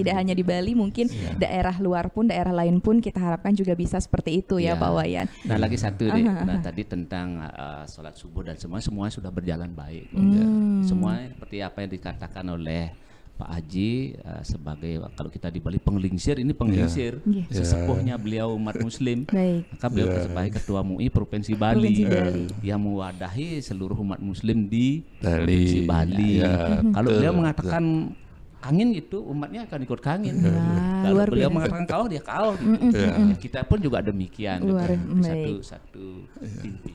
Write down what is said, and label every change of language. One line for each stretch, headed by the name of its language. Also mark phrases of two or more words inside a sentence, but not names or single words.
Indonesian: Tidak hanya di Bali, mungkin daerah luar pun, daerah lain pun kita harapkan juga bisa seperti itu ya Pak Wayan. Nah lagi satu deh. Nah tadi tentang sholat subuh dan semua sudah berjalan baik. Semua seperti apa yang dikatakan oleh Pak Haji sebagai, kalau kita di Bali penglingsir, ini penglingsir sesepuhnya beliau umat Muslim. Maka beliau sebagai Ketua MUI Provinsi Bali yang mewadahi seluruh umat Muslim di Provinsi Bali. Kalau beliau mengatakan angin gitu, umatnya akan ikut angin. Kalau beliau mengatakan kau, dia kau. Kita pun juga demikian. Satu pimpinan.